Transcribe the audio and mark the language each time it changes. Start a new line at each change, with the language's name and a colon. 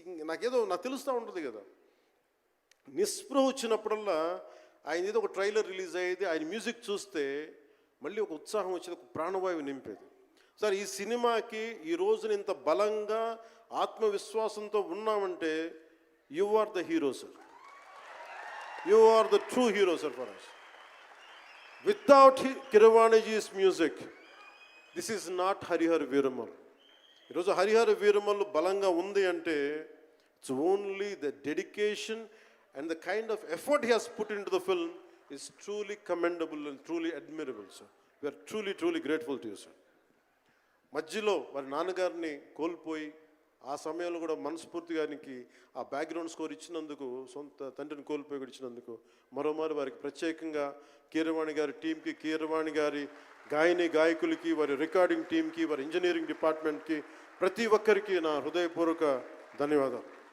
Telugu: నాకు తెలుస్తూ ఉంటుంది కదా, నిస్పృహ వచ్చినప్పుడల్లా ఆయన ఏదో ఒక ట్రైలర్ రిలీజ్ అయ్యేది, ఆయన మ్యూజిక్ చూస్తే మళ్ళీ ఒక ఉత్సాహం వచ్చేది, ఒక ప్రాణవాయువు నింపేది. సార్ ఈ సినిమాకి ఈ రోజున ఇంత బలంగా ఆత్మవిశ్వాసంతో ఉన్నామంటే
English: You are the hero sir. You are the true hero, sir, for us. Without Kirwaniji's music, this is not Harihar Veeramal.
Telugu: ఈరోజు హరిహర వీరమల్లు బలంగా ఉంది అంటే
English: It's only the dedication and the kind of effort he has put in to the film is truly commendable and truly admirable sir. We are truly grateful to you sir.
Telugu: మధ్యలో వారి నాన్నగారిని కోల్పోయి ఆ సమయంలో కూడా మనస్ఫూర్తిగా ఆయనకి ఆ బ్యాక్గ్రౌండ్ స్కోర్ ఇచ్చినందుకు, సొంత తండ్రిని కోల్పోయి కూడా ఇచ్చినందుకు మరోమారు వారికి ప్రత్యేకంగా కీరవాణి గారి టీంకి, కీరవాణి గారి గాయకులకి, వారి రికార్డింగ్ టీంకి, వారి ఇంజనీరింగ్ డిపార్ట్మెంట్కి, ప్రతి ఒక్కరికి నా హృదయపూర్వక ధన్యవాదాలు.